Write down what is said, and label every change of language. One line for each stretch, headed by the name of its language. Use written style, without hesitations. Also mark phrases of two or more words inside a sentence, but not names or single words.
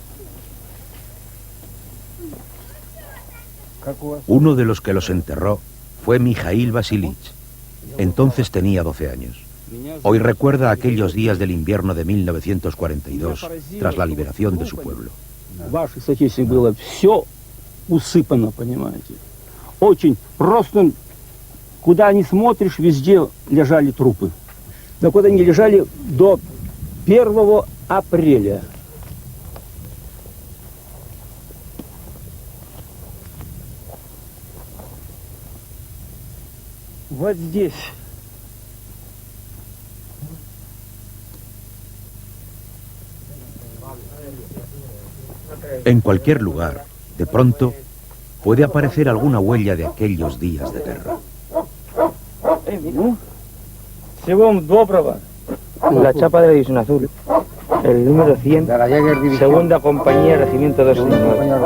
Spanish: Uno de los que los enterró fue Mijail Vasilich. Entonces tenía 12 años. Hoy recuerda aquellos días del invierno de 1942, tras la liberación de su pueblo.
Russian: Очень просто, куда ни смотришь, везде лежали трупы. Так вот они лежали до 1 апреля. Вот здесь.
Spanish: En cualquier lugar, de pronto, puede aparecer alguna huella de aquellos días de guerra. La chapa de la División Azul, el número 100, segunda compañía, regimiento 269.